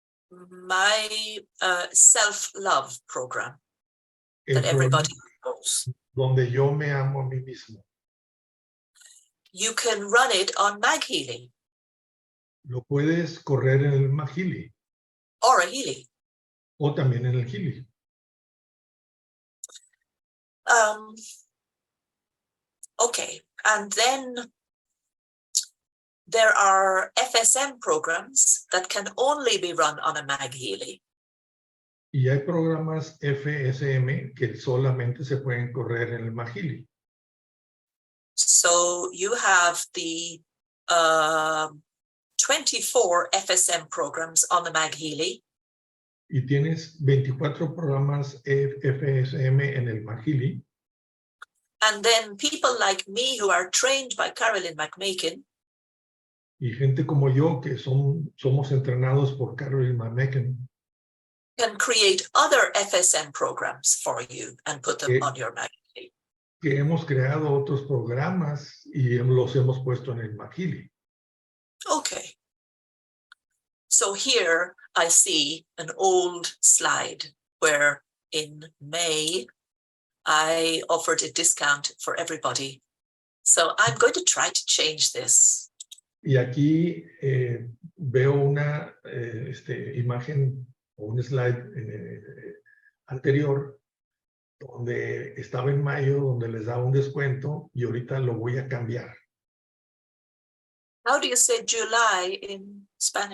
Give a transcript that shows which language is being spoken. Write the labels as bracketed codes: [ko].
[en] My self-love program that everybody knows. [es] Donde yo me amo a mí mismo. [en] You can run it on MagHealy. [es] Lo puedes correr en el MagHealy. [en] Or a Healy. [es] O también en el Healy. [en] Okay, and then there are FSM programs that can only be run on a MagHealy. [es] Y hay programas FSM que solamente se pueden correr en el MagHealy. [en] So you have the 24 FSM programs on the MagHealy. [es] Y tienes 24 programas FSM en el MagHealy. [en] And then people like me who are trained by Carolyn McMakin. [es] Y gente como yo que somos entrenados por Carolyn McMakin. [en] Can create other FSM programs for you and put them on your MagHealy. [es] Que hemos creado otros programas y los hemos puesto en el MagHealy. [en] Okay. So here I see an old slide where in May I offered a discount for everybody. So I'm going to try to change this. [es] Y aquí veo una imagen o un slide anterior donde estaba en mayo, donde les daba un descuento y ahorita lo voy a cambiar. [en] How do you say July in Spanish?